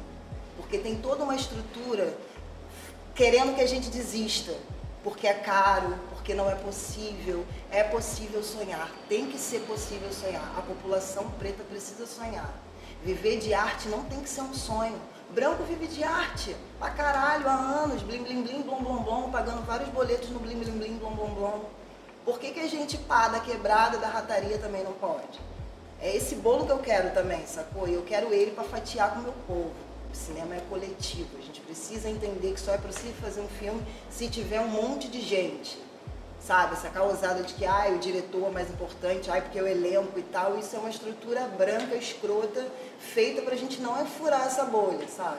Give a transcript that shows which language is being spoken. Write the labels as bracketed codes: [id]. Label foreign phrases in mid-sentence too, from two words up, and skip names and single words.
[pt] Porque tem toda uma estrutura querendo que a gente desista, porque é caro, porque não é possível. É possível sonhar, tem que ser possível sonhar. A população preta precisa sonhar. Viver de arte não tem que ser um sonho. Branco vive de arte pra caralho há anos, blim blim blim, blom blom blom, pagando vários boletos no blim blim blim, blom blom blom. Por que a gente pá da quebrada, da rataria também não pode? É esse bolo que eu quero também, sacou? E eu quero ele pra fatiar com o meu povo. O cinema é coletivo, a gente precisa entender que só é possível fazer um filme se tiver um monte de gente. Sabe, essa causada de que o diretor é mais importante, porque o elenco e tal, isso é uma estrutura branca, escrota, feita pra gente não furar essa bolha, sabe?